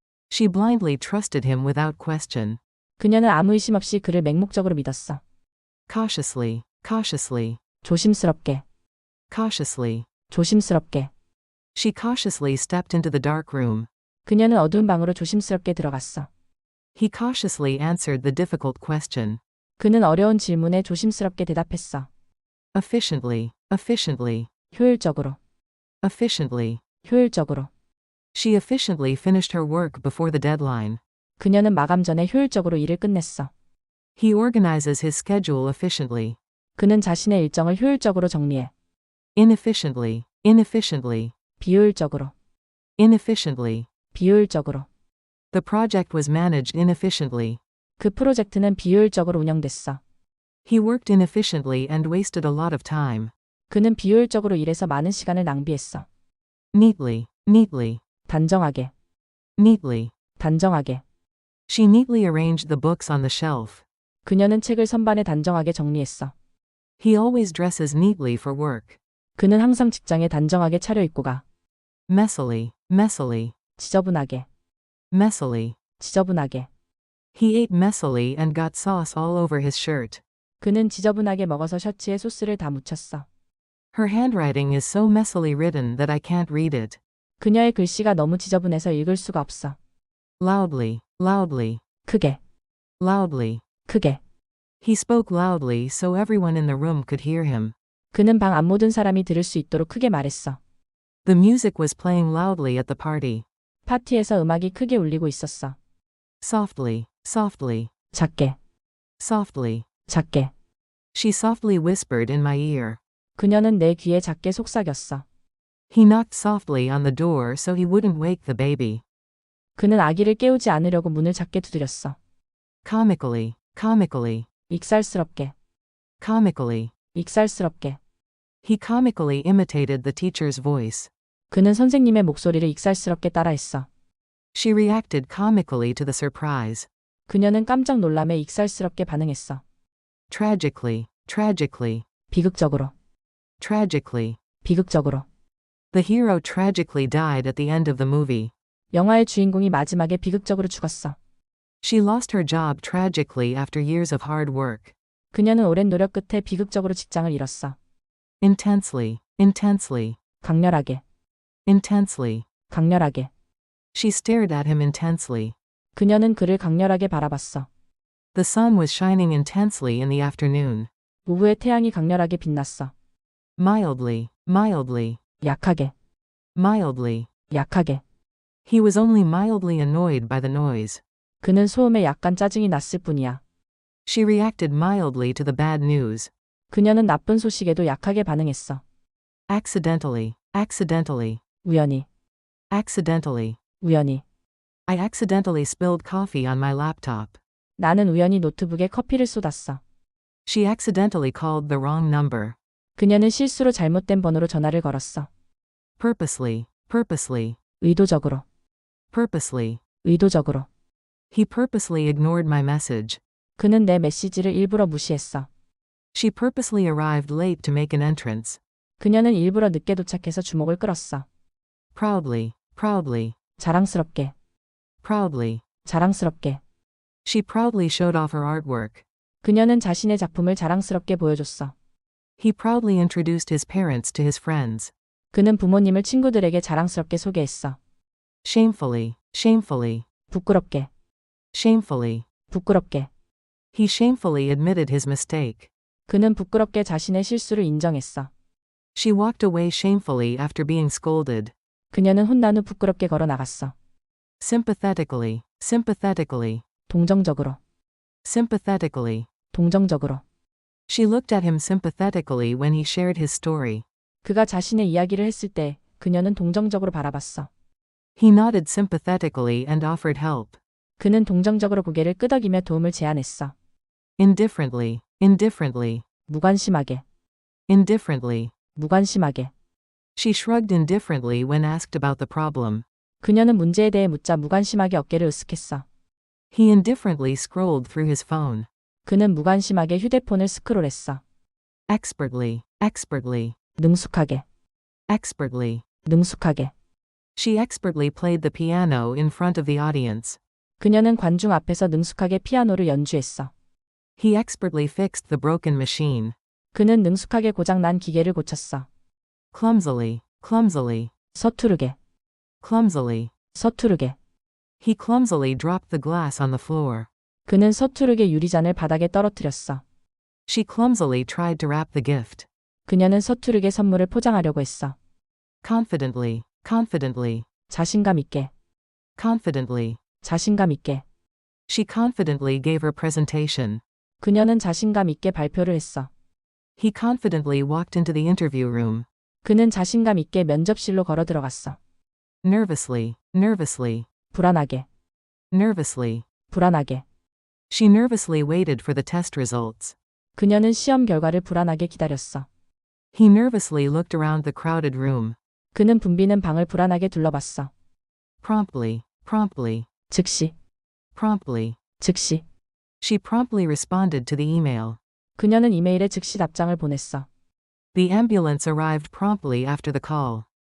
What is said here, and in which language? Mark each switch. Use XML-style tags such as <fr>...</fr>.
<en>She blindly trusted him without question.</en> <ko>그녀는 아무 의심 없이 그를 맹목적으로 믿었어.</ko> <en>Cautiously, cautiously,</en> <ko>조심스럽게,</ko> <en>cautiously.</en> <ko>조심스럽게.</ko> <en>She cautiously stepped into the dark room.</en> <ko>그녀는 어두운 방으로 조심스럽게 들어갔어.</ko> <en>He cautiously answered the difficult question.</en> <ko>그는 어려운 질문에 조심스럽게 대답했어.</ko> <en>Efficiently, efficiently,</en> <ko>효율적으로,</ko> <en>efficiently.</en> <ko>효율적으로.</ko> <en>She efficiently finished her work before the deadline.</en> <ko>그녀는 마감 전에 효율적으로 일을 끝냈어.</ko> <en>He organizes his schedule efficiently.</en> <ko>그는 자신의 일정을 효율적으로 정리해.</ko> <en>Inefficiently, inefficiently,</en> <ko>비효율적으로,</ko> <en>inefficiently.</en> <ko>비효율적으로.</ko> <en>The project was managed inefficiently.</en> <ko>그 프로젝트는 비효율적으로 운영됐어.</ko> <en>He worked inefficiently and wasted a lot of time.</en> <ko>그는 비효율적으로 일해서 많은 시간을 낭비했어.</ko> <en>Neatly, neatly,</en> <ko>단정하게,</ko> <en>neatly.</en> <ko>단정하게.</ko> <en>She neatly arranged the books on the shelf.</en> <ko>그녀는 책을 선반에 단정하게 정리했어.</ko> <en>He always dresses neatly for work.</en> <ko>그는 항상 직장에 단정하게 차려입고 가.</ko> <en>Messily, messily,</en> <ko>지저분하게,</ko> <en>messily.</en> <ko>지저분하게.</ko> <en>He ate messily and got sauce all over his shirt.</en> <ko>그는 지저분하게 먹어서 셔츠에 소스를 다 묻혔어.</ko> <en>Her handwriting is so messily written that I can't read it.</en> <ko>그녀의 글씨가 너무 지저분해서 읽을 수가 없어.</ko> <en>Loudly, loudly,</en> <ko>크게,</ko> <en>loudly.</en> <ko>크게.</ko> <en>He spoke loudly so everyone in the room could hear him.</en> <ko>그는 방 안 모든 사람이 들을 수 있도록 크게 말했어.</ko> <en>The music was playing loudly at the party.</en> <ko>파티에서 음악이 크게 울리고 있었어.</ko> <en>Softly, softly,</en> <ko>작게,</ko> <en>softly.</en> <ko>작게.</ko> <en>She softly whispered in my ear.</en> <ko>그녀는 내 귀에 작게 속삭였어.</ko> <en>He knocked softly on the door so he wouldn't wake the baby.</en> <ko>그는 아기를 깨우지 않으려고 문을 작게 두드렸어.</ko> <en>Comically, comically,</en> <ko>익살스럽게,</ko> <en>comically.</en> <ko>익살스럽게.</ko> <en>He comically imitated the teacher's voice.</en> <ko>그는 선생님의 목소리를 익살스럽게 따라했어.</ko> <en>She reacted comically to the surprise.</en> <ko>그녀는 깜짝 놀람에 익살스럽게 반응했어.</ko> <en>Tragically, tragically,</en> <ko>비극적으로,</ko> <en>tragically.</en> <ko>비극적으로.</ko> <en>The hero tragically died at the end of the movie.</en> <ko>영화의 주인공이 마지막에 비극적으로 죽었어.</ko> <en>She lost her job tragically after years of hard work.</en> <ko>그녀는 오랜 노력 끝에 비극적으로 직장을 잃었어.</ko> <en>Intensely, intensely,</en> <ko>강렬하게,</ko> <en>intensely.</en> <ko>강렬하게.</ko> <en>She stared at him intensely.</en> <ko>그녀는 그를 강렬하게 바라봤어.</ko> <en>The sun was shining intensely in the afternoon.</en> <ko>오후에 태양이 강렬하게 빛났어.</ko> <en>Mildly, mildly,</en> <ko>약하게,</ko> <en>mildly.</en> <ko>약하게.</ko> <en>He was only mildly annoyed by the noise.</en> <ko>그는 소음에 약간 짜증이 났을 뿐이야.</ko> <en>She reacted mildly to the bad news.</en> <ko>그녀는 나쁜 소식에도 약하게 반응했어.</ko> <en>Accidentally, accidentally,</en> <ko>우연히,</ko> <en>accidentally.</en> <ko>우연히.</ko> <en>I accidentally spilled coffee on my laptop.</en> <ko>나는 우연히 노트북에 커피를 쏟았어.</ko> <en>She accidentally called the wrong number.</en> <ko>그녀는 실수로 잘못된 번호로 전화를 걸었어.</ko> <en>Purposely, purposely,</en> <ko>의도적으로,</ko> <en>purposely.</en> <ko>의도적으로.</ko> <en>He purposely ignored my message.</en> <ko>그는 내 메시지를 일부러 무시했어.</ko> <en>She purposely arrived late to make an entrance.</en> <ko>그녀는 일부러 늦게 도착해서 주목을 끌었어.</ko> <en>Proudly, proudly,</en> <ko>자랑스럽게,</ko> <en>Proudly.</en> <ko>자랑스럽게.</ko> <en>She proudly showed off her artwork.</en> <ko>그녀는 자신의 작품을 자랑스럽게 보여줬어.</ko> <en>He proudly introduced his parents to his friends.</en> <ko>그는 부모님을 친구들에게 자랑스럽게 소개했어.</ko> <en>Shamefully. Shamefully.</en> <ko>부끄럽게,</ko> <en>Shamefully.</en> <ko>부끄럽게.</ko> <en>He shamefully admitted his mistake.</en> <ko>그는 부끄럽게 자신의 실수를 인정했어.</ko> <en>She walked away shamefully after being scolded.</en> <ko>그녀는 혼난 후 부끄럽게 걸어 나갔어.</ko> <en>Sympathetically. Sympathetically.</en> <ko>동정적으로,</ko> <en>Sympathetically.</en> <ko>동정적으로.</ko> <en>She looked at him sympathetically when he shared his story.</en> <ko>그가 자신의 이야기를 했을 때 그녀는 동정적으로 바라봤어.</ko> <en>He nodded sympathetically and offered help.</en> <ko>그는 동정적으로 고개를 끄덕이며 도움을 제안했어.</ko> <en>Indifferently. Indifferently.</en> <ko>무관심하게,</ko> <en>Indifferently.</en> <ko>무관심하게.</ko> <en>She shrugged indifferently when asked about the problem.</en> <ko>그녀는 문제에 대해 묻자 무관심하게 어깨를 으쓱했어.</ko> <en>He indifferently scrolled through his phone.</en> <ko>그는 무관심하게 휴대폰을 스크롤했어.</ko> <en>Expertly. Expertly.</en> <ko>능숙하게,</ko> <en>Expertly.</en> <ko>능숙하게.</ko> <en>She expertly played the piano in front of the audience.</en> <ko>그녀는 관중 앞에서 능숙하게 피아노를 연주했어.</ko> <en>He expertly fixed the broken machine.</en> <ko>그는 능숙하게 고장난 기계를 고쳤어.</ko> <en>Clumsily. Clumsily.</en> <ko>서투르게,</ko> <en>Clumsily.</en> <ko>서투르게.</ko> <en>He clumsily dropped the glass on the floor.</en> <ko>그는 서투르게 유리잔을 바닥에 떨어뜨렸어.</ko> <en>She clumsily tried to wrap the gift.</en> <ko>그녀는 서투르게 선물을 포장하려고 했어.</ko> <en>Confidently. Confidently.</en> <ko>자신감 있게,</ko> <en>Confidently.</en> <ko>자신감 있게.</ko> <en>She confidently gave her presentation.</en> <ko>그녀는 자신감 있게 발표를 했어.</ko> <en>He confidently walked into the interview room.</en> <ko>그는 자신감 있게 면접실로 걸어 들어갔어.</ko> <en>Nervously. Nervously.</en> <ko>불안하게,</ko> <en>Nervously.</en> <ko>불안하게.</ko> <en>She nervously waited for the test results.</en> <ko>그녀는 시험 결과를 불안하게 기다렸어.</ko> <en>He nervously looked around the crowded room.</en> <ko>그는 붐비는 방을 불안하게 둘러봤어.</ko> <en>Promptly. Promptly.</en> <ko>즉시,</ko> <en>Promptly.</en> <ko>즉시.</ko> <en>She promptly responded to the email.</en> <ko>그녀는 이메일에 즉시 답장을 보냈어.</ko> <en>The ambulance arrived promptly after the call.</en>